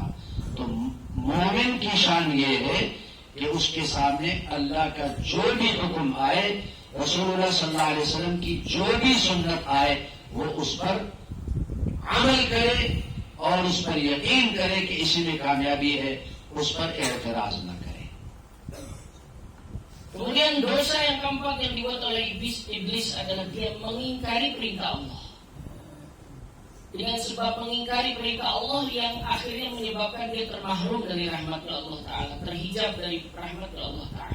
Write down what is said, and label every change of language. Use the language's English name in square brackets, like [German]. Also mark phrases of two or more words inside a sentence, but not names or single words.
[Urdu] تو مومن کی شان یہ ہے کہ اس کے سامنے اللہ کا جو بھی حکم آئے، رسول اللہ [Arabic] صلی اللہ علیہ وسلم [Urdu] کی جو بھی سنت آئے، وہ اس پر عمل کرے اور اس پر یقین کرے کہ اسی میں کامیابی ہے، اس پر اعتراض نہ کرے۔ [Indonesian] Kemudian dosa yang keempat yang dibuat oleh iblis adalah dia mengingkari perintah Allah. Dengan sebab mengingkari perintah Allah yang akhirnya menyebabkan dia termahrum dari rahmat Allah Ta'ala, terhijab dari rahmat Allah Ta'ala.